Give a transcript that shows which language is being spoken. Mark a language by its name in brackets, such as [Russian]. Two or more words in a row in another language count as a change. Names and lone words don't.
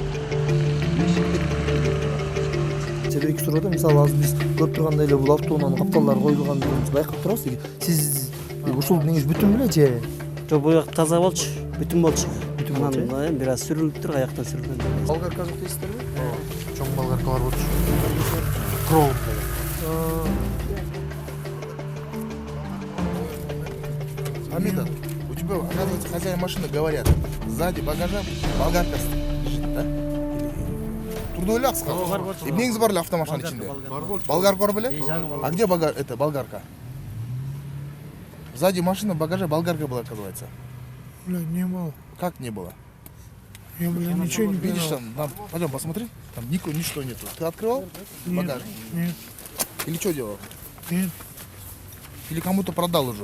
[Kyrgyz] Себеби суроода мисалы азыр биз көрүп тургандай эле бул автоунаанын капталдары коюлганын байкап турабыз. Сиз ушул неңиз бүтүн беле же? Жок, бул жак таза болчу, бүтүн болчу. Анан бир аз сүрүлүптүр, аяктан сүрүлгөн. Болгарка жок дейсиздерби? Чоң болгаркалар болчу. Кровом деле. [Russian] Амида, у тебя, оказывается, хозяин машины говорят, сзади багажа болгарка лежит, да? [Kyrgyz] Турду эле акска. Эмнеңиз бар эле автомашинанын ичинде? Болгарка бар беле? [Russian] А где болгарка? Сзади машины багажа болгарка была, оказывается. Бля, не было. Как не было? Я, бля, ничего не Видишь, понял. там, пойдем посмотри, там ничто нету. Ты открывал багажник? Нет, Или что делал? нет. Или кому-то продал уже?